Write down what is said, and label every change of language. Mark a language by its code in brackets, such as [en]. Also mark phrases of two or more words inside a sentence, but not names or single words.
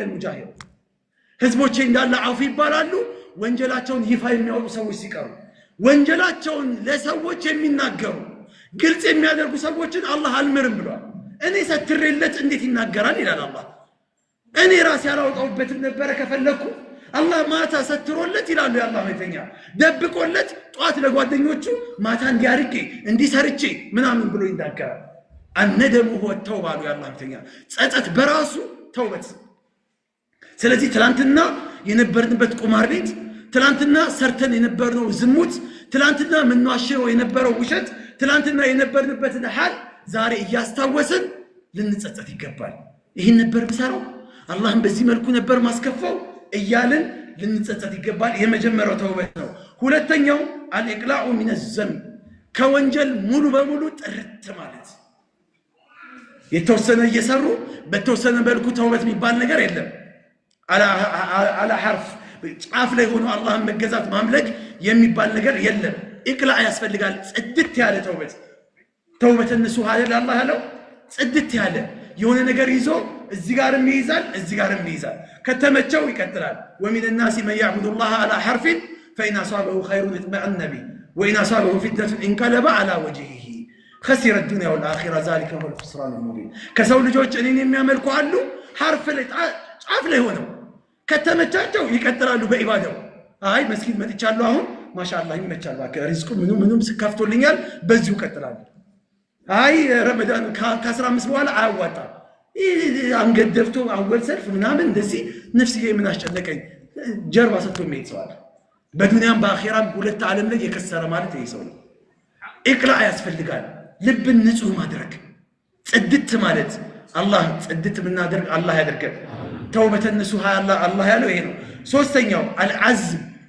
[am] المجاهر ህዝቦቼ እንዳለ አፉ ይባላሉ ወንጀላቸውን ይፋ የሚያወጡ ሰዎች ሲቀሩ ወንጀላቸውን ለሰዎች የሚናገሩ ግልጽ የሚያደርጉ ሰዎችን አላህ አልምርም ብሏል እኔ ሰትሬለት እንዴት ይናገራል ይላል አላህ እኔ ራሴ ያላውጣውበት ነበር ከፈለኩ አላህ ማታ ሰትሮለት ይላል ያላህ መልእክተኛ ደብቆለት ጧት ለጓደኞቹ ማታ እንዲያርቄ እንዲሰርቼ ምናምን ብሎ ይናገራል [ar] الندم هو التوبة [am] ያላህ መልእክተኛ ጸጸት በራሱ ተውበት ስለዚህ ትላንትና የነበርንበት ቁማር ቤት ትላንትና ሰርተን የነበርነው ዝሙት ትላንትና ምንዋሸው የነበረው ውሸት ትላንትና የነበርንበትን ሐል ዛሬ እያስታወስን ልንጸጸት ይገባል ይሄን ነበር ብሰራው አላህን በዚህ መልኩ ነበር ማስከፋው እያልን ልንጸጸት ይገባል የመጀመሪያው ተውበት ነው ሁለተኛው [ar] الإقلاع من الذنب [am] ከወንጀል ሙሉ በሙሉ ጥርት ማለት የተወሰነ እየሰሩ በተወሰነ መልኩ ተውበት የሚባል ነገር የለም [ar] على حرف [am] ጫፍ ላይ ሆኖ አላህን መገዛት ማምለክ የሚባል ነገር የለም ኢቅላዕ ያስፈልጋል ጽድት ያለ [ar] توبة نصوح [am] አይደል አላህ ያለው ጽድት ያለ የሆነ ነገር ይዞ እዚህ ጋርም ይይዛል እዚህ ጋርም ይይዛል ከተመቸው ይቀጥላል [ar] ومن الناس من يعبد الله على حرف فإن أصابه خير اطمأن به وإن أصابه فتنة انقلب على وجهه خسر الدنيا والآخرة ذلك هو الخسران المبين [am] كسول ልጆች እኔን የሚያመልኩ አሉ حرف ላይ ጫፍ ላይ ሆነው ከተመቻቸው ይቀጥላሉ በኢባዳው አይ መስጊድ መጥቻለሁ አሁን ማሻአላህ ይመቻል ባከ ሪዝቁ ምኑም ስካፍቶልኛል በዚሁ ቀጥላሉ አይ ረመዳን ከ15 በኋላ አያዋጣ አንገት ደፍቶ አወል ሰልፍ ምናምን እንደዚህ ነፍስዬ ምን አስጨነቀኝ ጀርባ ሰጥቶ የሚይዘዋል በዱንያም በአኺራም ሁለት ዓለም ላይ የከሰረ ማለት ይሰው ነው ኢቅላዕ ያስፈልጋል ልብን ንጹህ ማድረግ ጽድት ማለት አላህ ጽድት ምናደርግ አላህ ያደርገን [ar] توبة نصوح [am] አላህ ያለው ይሄ ነው ሶስተኛው አልዓዝም